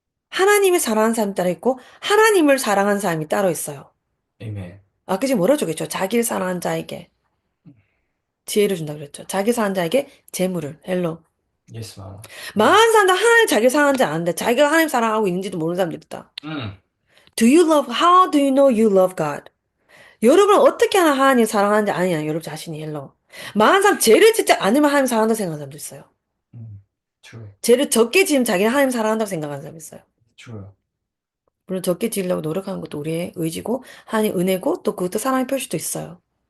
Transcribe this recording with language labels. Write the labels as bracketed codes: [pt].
[ko] 하나님이 사랑하는 사람이 따로 있고 하나님을 사랑하는 사람이 따로 있어요. 아멘. 아까 지금 뭐라 주겠죠? 자기를 사랑하는 자에게 음, 지혜를 준다 그랬죠. 자기 사랑하는 자에게 재물을 헬로 [en] 예스 마마. [ko] 많은 사람들 하나님 자기를 사랑하는지 아는데 자기가 하나님 사랑하고 있는지도 모르는 사람들이 있다. 음, [en] How do you know you love God? [ko] 여러분은 어떻게 하나님 사랑하는지 아느냐, 여러분 자신이 헬로. 많은 사람 죄를 짓지 않으면 하나님 사랑한다고 생각하는 사람도 있어요. [en] true, [ko] 죄를 적게 지으면 자기는 하나님 사랑한다고 생각하는 사람이 있어요. [en] true. [ko] 물론 적게 지으려고 노력하는 것도 우리의 의지고 하나님 은혜고 또 그것도 사랑의 표시도 있어요.